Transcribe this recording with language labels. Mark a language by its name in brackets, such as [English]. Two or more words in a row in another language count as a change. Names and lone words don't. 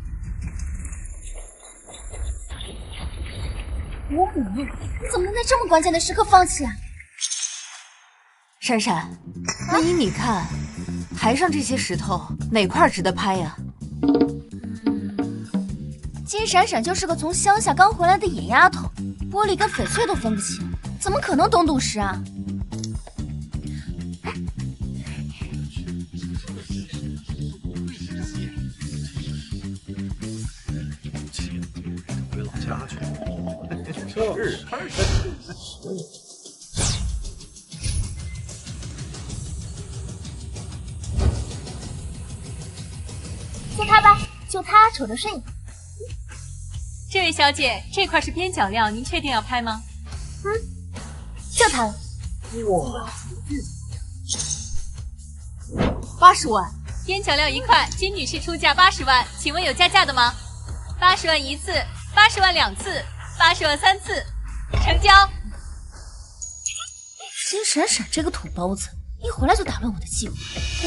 [Chinese] 伯母，你怎麼能在這麼關鍵的時刻放棄啊？閃閃，那依你看，台上這些石頭哪塊值得拍呀？金閃閃就是個從鄉下剛回來的野丫頭，玻璃跟翡翠都分不清，怎麼可能懂賭石啊？回老家去。就他吧，就他瞅着顺眼。这位小姐，這塊是邊角料，您確定要拍嗎？就他了。哇，80 萬。邊角料1塊，金女士出價80萬，請問有加價的嗎？80萬1次，80萬2次，80萬3次，成交。金閃閃這個土包子，一回來就打亂我的計劃。